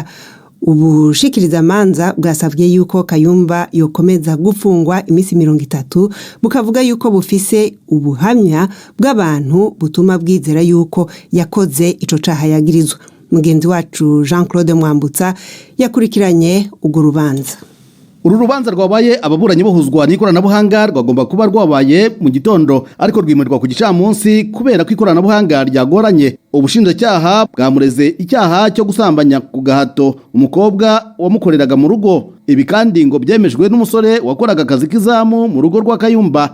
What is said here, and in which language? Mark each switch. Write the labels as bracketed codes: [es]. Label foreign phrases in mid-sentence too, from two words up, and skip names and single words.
[rn] Ubushikiriza manza bwasavye yuko Kayumba yokomeza gufungwa imisi 30 bukavuga yuko bufise ubuhamya bw'abantu butuma bwizera yuko yakoze ico caha yagirizwa. Mugenzi wacu Jean-Claude Mwambutsa yakurikiranye urwo rubanza. [rw] Uru rubanza rwabaye ababuranyi bohuzwa n'ikoranabuhanga rwagomba kuba rwabaye mu gitondo ariko rwimurirwa ku gicamunsi kubera ko ikoranabuhanga ryagoranye. Ubushinjacyaha bwamureze icyaha cyo gusambanya ku gahato umukobwa wamukoreraga mu rugo. Ibi kandi ngo byemejwe n'umusore wakoraga akazi k'izamu mu rugo rwa Kayumba.